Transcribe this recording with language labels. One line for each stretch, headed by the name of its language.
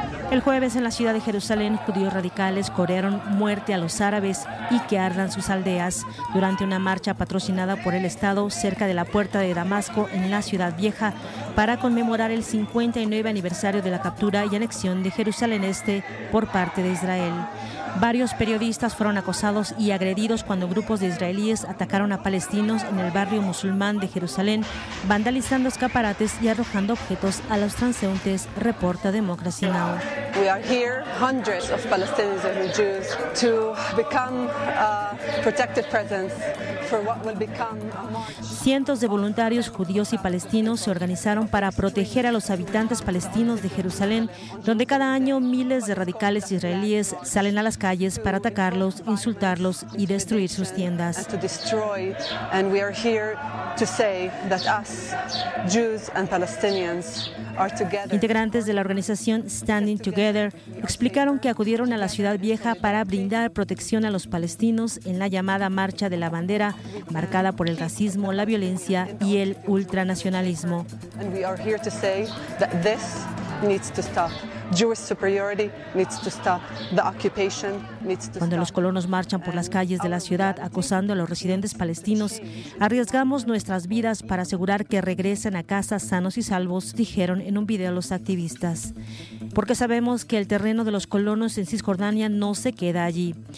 Spanish: El jueves en la ciudad de Jerusalén, judíos radicales corearon muerte a los árabes y que ardan sus aldeas durante una marcha patrocinada por el Estado cerca de la puerta de Damasco en la ciudad vieja para conmemorar el 59 aniversario de la captura y anexión de Jerusalén Este por parte de Israel. Varios periodistas fueron acosados y agredidos cuando grupos de israelíes atacaron a palestinos en el barrio musulmán de Jerusalén, vandalizando escaparates y arrojando objetos a los transeúntes, reporta Democracy Now.
English: We are here, hundreds of Palestinians and Jews, to become a protected presence for what will become a march.
Spanish: Cientos de voluntarios judíos y palestinos se organizaron para proteger a los habitantes palestinos de Jerusalén, donde cada año miles de radicales israelíes salen a las calles para atacarlos, insultarlos y destruir sus tiendas.
English: And we are here to say that us, Jews and Palestinians, are together.
Spanish: Integrantes de la organización Standing Together explicaron que acudieron a la ciudad vieja para brindar protección a los palestinos en la llamada Marcha de la Bandera, marcada por el racismo, la violencia y el ultranacionalismo.
English: And we are here to say that this needs to stop. Jewish superiority needs to stop. The occupation needs to stop.
Spanish: Cuando los colonos marchan por las calles de la ciudad acosando a los residentes palestinos, arriesgamos nuestras vidas para asegurar que regresen a casa sanos y salvos, dijeron en un video los activistas. Porque sabemos que el terreno de los colonos en Cisjordania no se queda allí.